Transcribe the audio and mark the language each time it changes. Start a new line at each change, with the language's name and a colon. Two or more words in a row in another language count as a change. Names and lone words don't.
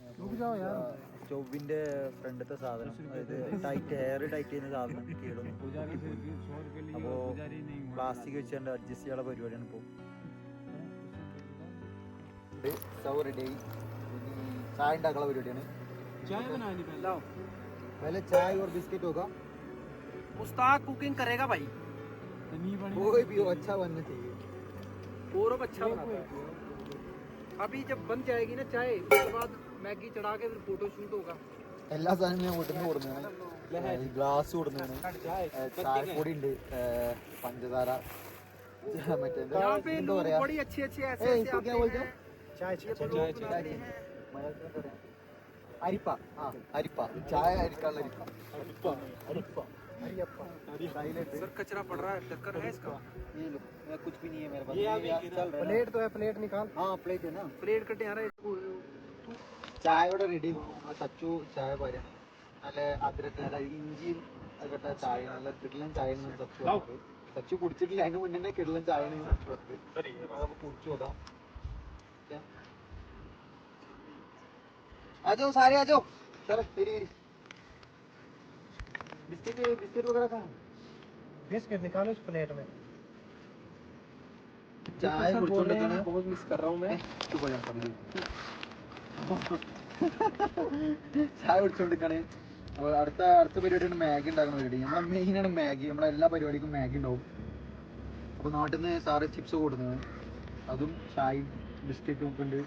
Malayalam: ചൊവ്വിന്റെ ഫ്രണ്ടത്തെ സാധനം, അതായത്
English: hair tight
Malayalam: ചെയ്യുന്ന സാധനം കേടുന്നു. അപ്പോൾ പ്ലാസ്റ്റിക് വെച്ചുകൊണ്ട് അഡ്ജസ്റ്റ് ചെയ്യാനുള്ള പരിപാടിയാണ് ഇപ്പോൾ. റെഡി ചായ ഉണ്ടാക്കാനുള്ള പരിപാടിയാണ്.
Hindi: पहले चाय और बिस्किट होगा. मुस्ताक कुकिंग करेगा भाई. कोई भी हो अच्छा बनना चाहिए. और अच्छा बनाता है. अभी जब बन जाएगी ना चाय, उसके बाद मैगी चढ़ा के फिर
English: photo shoot
Hindi: होगा.
Malayalam: എല്ലാ സാധനവും ഞാൻ വീട്ടിൽ നിന്ന് കൊടുക്കുന്നതാണ്. ഗ്ലാസ് കൊടുക്കുന്നതാണ്, ചായപ്പൊടി ഉണ്ട്, പഞ്ചസാര, മറ്റേ
Hindi: यहाँ पे लोग बड़ी अच्छी अच्छी ऐसे ऐसे आते हैं.
Malayalam: അരിപ്പ, അരിപ്പ, ചായ അരിക്കാനുള്ള അരിപ്പ.
Hindi: सर कचरा पड़ रहा है, टक्कर है इसका. ये लो, कुछ भी नहीं है मेरे पास. प्लेट तो है, प्लेट निकाल. हाँ प्लेट है ना, प्लेट कटे आ रहा है.
Malayalam: ചായ ഇവിടെ റെഡി. സച്ചു ചായ പോരാ, നല്ല അതിരക്ക് നല്ല ഇഞ്ചി കെട്ട ചായ, നല്ല കിടലൻ ചായ സച്ചു. സച്ചു കുടിച്ചിട്ടില്ല, അതിന് മുന്നേ കിടലൻ ചായ സച്ചു നമുക്ക് കുടിച്ചു നോക്കാം.
Hindi: आ जाओ सारे, आ जाओ. सर तेरी बिस्किट वगैरह कहाँ? बिस्किट निकालो इस प्लेट में. चाय बहुत मिस कर रहा हूँ मैं.
Malayalam: ചായ കുടിച്ചോണ്ടിരിക്കാണ്. അപ്പോൾ അടുത്ത പരിപാടിയാണ് മാഗി ഉണ്ടാക്കുന്ന പരിപാടി. നമ്മളെ മെയിനാണ് മാഗി. നമ്മളെ എല്ലാ പരിപാടിക്കും മാഗി ഉണ്ടാവും. അപ്പോൾ നാട്ടിൽ നിന്ന് സാറ് ചിപ്സ് കൊടുക്കുന്നത്, അതും ചായയും ബിസ്ക്കറ്റും ഒക്കെ ഉണ്ട്.